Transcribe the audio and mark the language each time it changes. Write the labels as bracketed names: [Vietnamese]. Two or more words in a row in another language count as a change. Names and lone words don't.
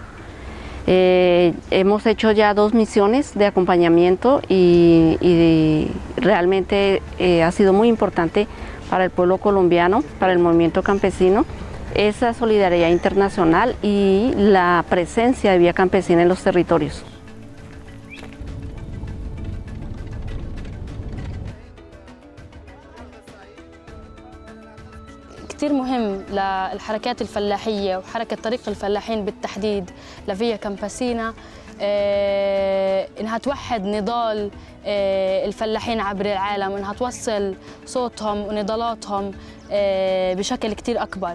[Spanish] Hemos hecho ya 2 misiones de acompañamiento y realmente ha sido muy importante para el pueblo colombiano, para el movimiento campesino, esa solidaridad internacional y la presencia de Vía Campesina en los territorios. [Arabic] كتير مهم للحركات الفلاحية وحركة طريق الفلاحين بالتحديد لفيا كامباسينا إنها توحد نضال الفلاحين عبر العالم، إنها توصل صوتهم ونضالاتهم بشكل كتير أكبر.